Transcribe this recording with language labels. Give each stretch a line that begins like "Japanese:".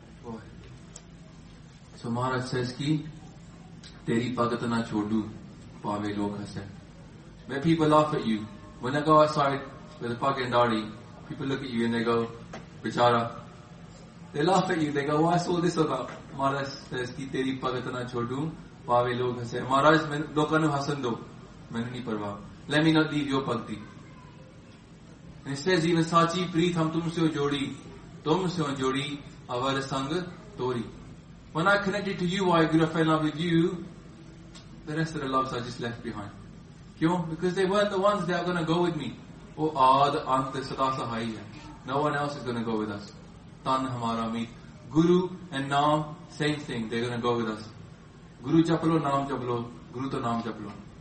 Punjabi: So ਮਹਾਰਾਜ says ਕਿ, ਤੇਰੀ ਭਗਤ ਨਾ ਛੋਡੂ, ਪਾਵੇ ਲੋਗ ਹਸੇਂ.
English: When people laugh at you, when I go outside with a pug and daddy, people look at you and they go, bichara. They laugh at you, they go, what's all this about?
Punjabi: Maharaj says ਕਿ, ਤੇਰੀ ਭਗਤ ਨਾ ਛੋਡੂ, ਪਾਵੇ ਲੋਗ ਹਸੇਂ. ਮਹਾਰਾਜ, ਲੋਕਾਨੂ ਹਸਣ ਦੋ, ਮੈਨੂ ਨੀ ਪਰਵਾ.
English: Let me not leave your bhakti. And he says, even
Punjabi: ਸਾਚੀ ਪ੍ਰੀਤ ਹਮ ਤੁਮ ਸੇ ਹੋ ਜੋੜੀ, ਅਵਰ ਸੰਗ ਤੋੜੀ.
English: When I connected to you, I grew up in love with you, the rest of the loves I just left behind. Kyo? Because they weren't the ones that are going to go with me.
Punjabi: Oh, aad ant sada sahai hai.
English: No one else is going to go with us.
Punjabi: Tan hamara me.
English: Guru and naam, same thing, they're going to go with us.
Punjabi: ਗੁਰੂ ਜਪਲੋ, ਨਾਮ ਜਪਲੋ, ਗੁਰੂ ਤੋ ਨਾਮ ਜਪਲੋ.